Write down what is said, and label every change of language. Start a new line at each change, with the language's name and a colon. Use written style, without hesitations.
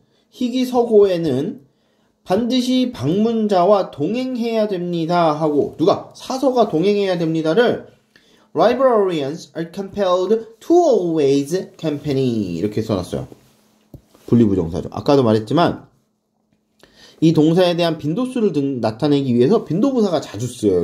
Korean: 희귀서고에는 반드시 방문자와 동행해야 됩니다 하고 누가? 사서가 동행해야 됩니다를
English: Librarians are compelled to always accompany
Korean: 이렇게 써놨어요. 분리부정사죠. 아까도 말했지만 이 동사에 대한 빈도수를 나타내기 위해서 빈도부사가 자주 쓰여요.